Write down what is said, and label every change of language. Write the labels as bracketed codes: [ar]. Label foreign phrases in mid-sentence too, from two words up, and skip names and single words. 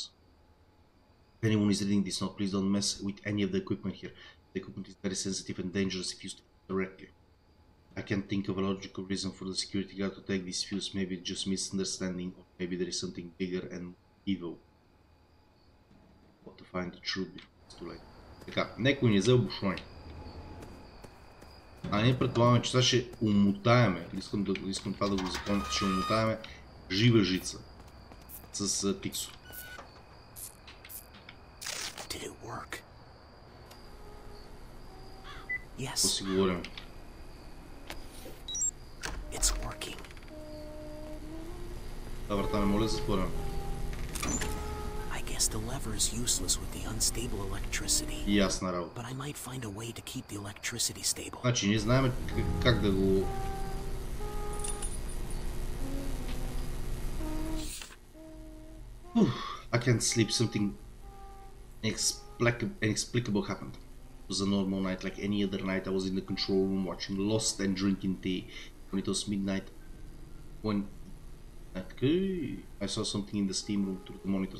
[en] If anyone is reading this note, please don't mess with any of the equipment here. The equipment is very sensitive and dangerous if used directly. I can't think of a logical reason for the security guard to take this fuse. Maybe it's just misunderstanding, or maybe there is something bigger and evil. But to find the truth before it's too late. [bg] Така, некой ни взе бушони. А ние предполагаме, че сега ще умотаеме, искам това да го запомня, ще умотаеме жива жица с пиксо. Какво си говорим? Да, врата, не моля да затворим. [en] The lever is useless with the unstable electricity. [bg] Ясна работа. [en] But I might find a way to keep the electricity stable. [bg] Значи ние знаем как да го... [en] I can't sleep. Something inexplicable happened. It was a normal night like any other night. I was in the control room watching Lost and drinking tea. When it was midnight, I saw something in the steam room through the monitors.